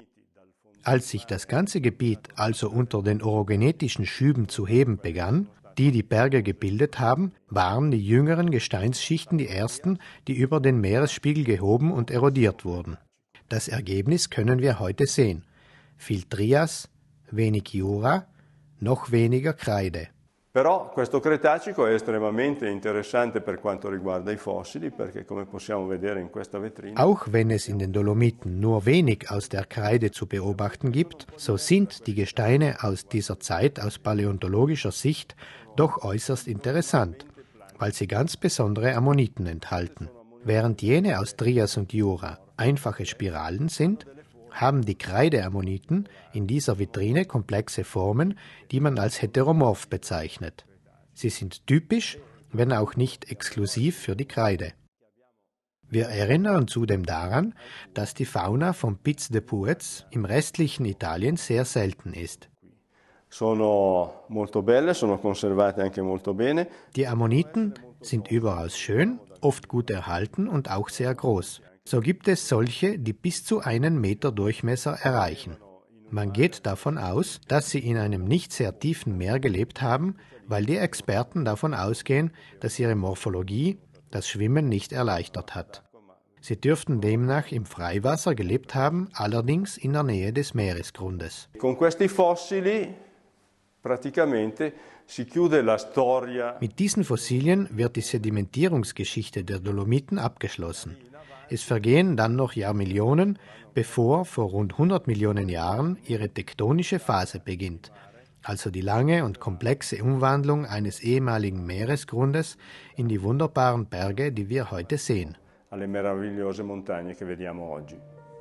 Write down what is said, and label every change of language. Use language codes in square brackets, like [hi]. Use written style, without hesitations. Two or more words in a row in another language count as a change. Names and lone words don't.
[de] Als sich das ganze Gebiet also unter den orogenetischen Schüben zu heben begann, die die Berge gebildet haben, waren die jüngeren Gesteinsschichten die ersten, die über den Meeresspiegel gehoben und erodiert wurden. Das Ergebnis können wir heute sehen. Viel Trias, wenig Jura, noch weniger Kreide. [it] Però questo Cretacico è estremamente interessante per quanto riguarda i fossili, perché come possiamo vedere in questa vetrina. [de] Auch wenn es in den Dolomiten nur wenig aus der Kreide zu beobachten gibt, so sind die Gesteine aus dieser Zeit aus paläontologischer Sicht doch äußerst interessant, weil sie ganz besondere Ammoniten enthalten. Während jene aus Trias und Jura einfache Spiralen sind, haben die Kreideammoniten in dieser Vitrine komplexe Formen, die man als heteromorph bezeichnet. Sie sind typisch, wenn auch nicht exklusiv für die Kreide. Wir erinnern zudem daran, dass die Fauna von Piz de Puez im restlichen Italien sehr selten ist. [it] Sono molto belle, sono conservate anche molto bene. [de] Die Ammoniten sind überaus schön, oft gut erhalten und auch sehr groß. So gibt es solche, die bis zu 1 Meter Durchmesser erreichen. Man geht davon aus, dass sie in einem nicht sehr tiefen Meer gelebt haben, weil die Experten davon ausgehen, dass ihre Morphologie das Schwimmen nicht erleichtert hat. Sie dürften demnach im Freiwasser gelebt haben, allerdings in der Nähe des Meeresgrundes. [it] Con questi fossili praticamente si chiude la storia. [de] Mit diesen Fossilien wird die Sedimentierungsgeschichte der Dolomiten abgeschlossen. Es vergehen dann noch Jahrmillionen, bevor vor rund 100 Millionen Jahren ihre tektonische Phase beginnt, also die lange und komplexe Umwandlung eines ehemaligen Meeresgrundes in die wunderbaren Berge, die wir heute sehen. [it] Alle meravigliose montagne che vediamo oggi.